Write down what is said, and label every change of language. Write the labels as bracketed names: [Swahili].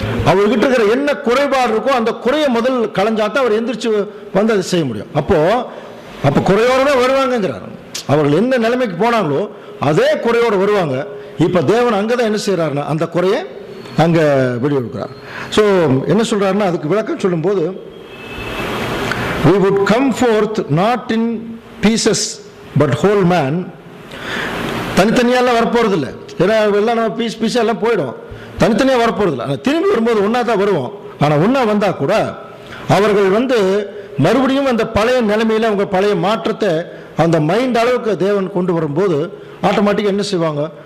[Tamil] அவர்கிட்ட இருக்கிற என்ன குறைபாடு இருக்கோ அந்த குறையை முதல் களைஞ்சாத்தான் அவர் எந்திரிச்சு வந்து அதை செய்ய முடியும். அப்போ குறையோட தான் வருவாங்கங்கிறார். அவர்கள் என்ன நிலைமைக்கு போனாங்களோ அதே குறையோடு வருவாங்க. இப்போ தேவன் அங்கே தான் என்ன செய்கிறாருன்னா அந்த குறையை அங்கே வெளியெடுக்கிறார். ஸோ என்ன சொல்கிறாருன்னா அதுக்கு விளக்கம் சொல்லும்போது, [English] we would come forth not in pieces but whole man. [Tamil] தனித்தனியாலாம் வரப்போகிறதில்லை. ஏன்னா எல்லாம் நம்ம பீஸாக எல்லாம் போயிடும். தனித்தனியாக வரப்போகிறதில்லை. ஆனால் திரும்பி வரும்போது ஒன்றா தான் வருவோம். ஆனால் ஒன்றா வந்தால் கூட அவர்கள் மறுபடியும் அந்த பழைய நிலைமையில் அவங்க பழைய மாற்றத்தை அந்த மைண்ட் அளவுக்கு தேவன் கொண்டு வரும்போது ஆட்டோமேட்டிக்காக என்ன செய்வாங்க?